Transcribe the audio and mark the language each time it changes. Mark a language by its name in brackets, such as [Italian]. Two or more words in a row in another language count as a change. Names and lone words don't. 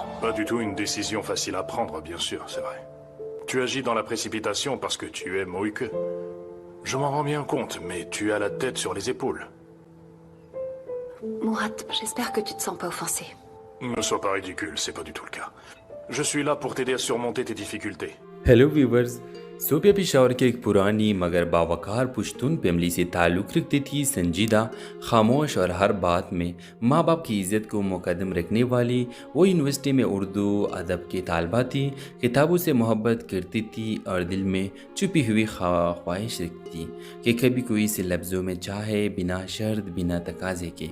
[French] Pas du tout une décision facile à prendre, bien sûr, c'est vrai. Tu agis dans la précipitation parce que tu es Moïke. Je m'en rends bien compte, mais tu as la tête sur les épaules. Murat, j'espère que tu te sens pas offensé. Ne sois pas ridicule, c'est pas du tout le cas. Je suis là pour t'aider à surmonter tes difficultés. [English] Hello viewers. [Urdu] صوفیہ پشاور کے ایک پرانی مگر باوقار پشتون فیملی سے تعلق رکھتی تھی. سنجیدہ، خاموش اور ہر بات میں ماں باپ کی عزت کو مقدم رکھنے والی وہ یونیورسٹی میں اردو ادب کی طالبہ تھی. کتابوں سے محبت کرتی تھی اور دل میں چھپی ہوئی خواہش رکھتی تھی کہ کبھی کوئی سے لفظوں میں چاہے، بنا شرط، بنا تقاضے کے.